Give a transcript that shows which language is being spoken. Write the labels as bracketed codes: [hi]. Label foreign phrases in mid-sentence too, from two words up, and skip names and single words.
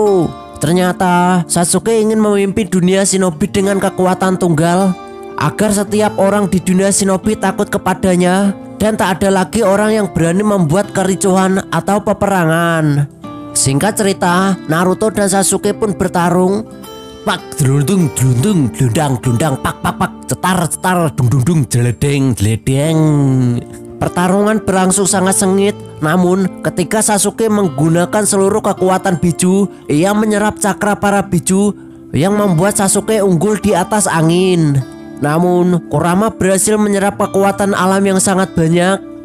[id] Ternyata Sasuke ingin memimpin dunia shinobi dengan kekuatan tunggal, agar setiap orang di dunia shinobi takut kepadanya dan tak ada lagi orang yang berani membuat kericuhan atau peperangan. Singkat cerita, Naruto dan Sasuke pun bertarung. Pak drundung drundung glundang glundang pak pak pak cetar cetar dung dung dung jeledeng jeledeng. Pertarungan berlangsung sangat sengit, namun ketika Sasuke menggunakan seluruh kekuatan biju, ia menyerap cakra para biju yang membuat Sasuke unggul di atas angin. Namun Kurama berhasil menyerap kekuatan alam yang sangat banyak.